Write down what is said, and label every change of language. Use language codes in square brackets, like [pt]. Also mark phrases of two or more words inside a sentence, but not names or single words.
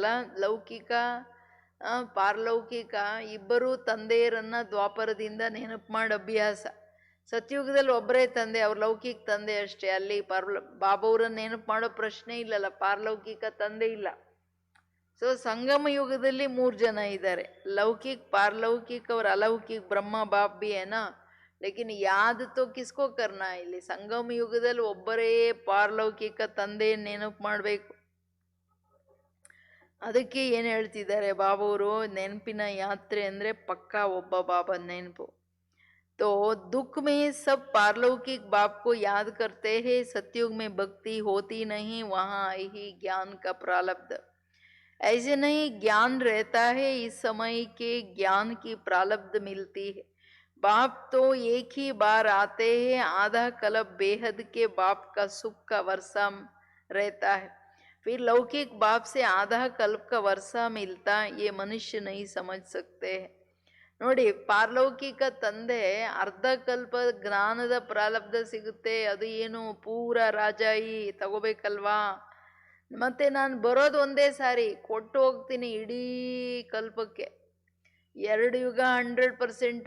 [kn] ಲೌಕಿಕ ಪಾರಲೌಕಿಕ ಇಬ್ಬರೂ ತಂದೆಯರನ್ನ ದ್ವಾಪರದಿಂದ ನೆನಪು ಮಾಡಿ ಅಭ್ಯಾಸ. ಸತ್ಯುಗದಲ್ಲಿ ಒಬ್ಬರೇ ತಂದೆ, ಅವ್ರ ಲೌಕಿಕ ತಂದೆ ಅಷ್ಟೇ. ಅಲ್ಲಿ ಬಾಬವ್ರನ್ನ ನೆನಪು ಮಾಡೋ ಪ್ರಶ್ನೆ ಇಲ್ಲಲ್ಲ, ಪಾರಲೌಕಿಕ ತಂದೆ ಇಲ್ಲ. ಸೊ ಸಂಗಮ ಯುಗದಲ್ಲಿ 3 ಜನ ಇದ್ದಾರೆ, [hi] लौकिक पारलौकिक और अलौकिक. ब्रह्मा बाप भी है ना, लेकिन याद तो किसको करना. [kn] ಇಲ್ಲಿ ಸಂಗಮ ಯುಗದಲ್ಲಿ ಒಬ್ಬರೇ ಪಾರಲೌಕಿಕ ತಂದೆ ನೆನಪು ಮಾಡಬೇಕು. ಅದಕ್ಕೆ ಏನು ಹೇಳ್ತಿದ್ದಾರೆ ಬಾಬವರು, ನೆನಪಿನ ಯಾತ್ರೆ ಅಂದರೆ ಪಕ್ಕಾ ಒಬ್ಬ ಬಾಬನ ನೆನಪು. [hi] तो दुख में सब पारलौकिक बाप को याद करते हैं, सतयुग में भक्ति होती नहीं, वहाँ ही ज्ञान का प्रारब्ध. ऐसे नहीं, ज्ञान रहता है, इस समय के ज्ञान की प्रारब्ध मिलती है. बाप तो एक ही बार आते हैं, आधा कल्प बेहद के बाप का सुख का वर्षा रहता है. फिर लौकिक बाप से आधा कल्प का वर्षा मिलता, ये मनुष्य नहीं समझ सकते हैं. [kn] ನೋಡಿ, ಪಾರಲೌಕಿಕ ತಂದೆ ಅರ್ಧ ಕಲ್ಪ ಜ್ಞಾನದ ಪ್ರಾರಬ್ಧ ಸಿಗುತ್ತೆ. ಅದು ಏನು ಪೂರ ರಾಜಾಯಿ ತಗೋಬೇಕಲ್ವಾ. ಮತ್ತೆ ನಾನು ಬರೋದು ಒಂದೇ ಸಾರಿ ಕೊಟ್ಟು ಹೋಗ್ತೀನಿ ಇಡೀ ಕಲ್ಪಕ್ಕೆ. 2 ಯುಗ 100%.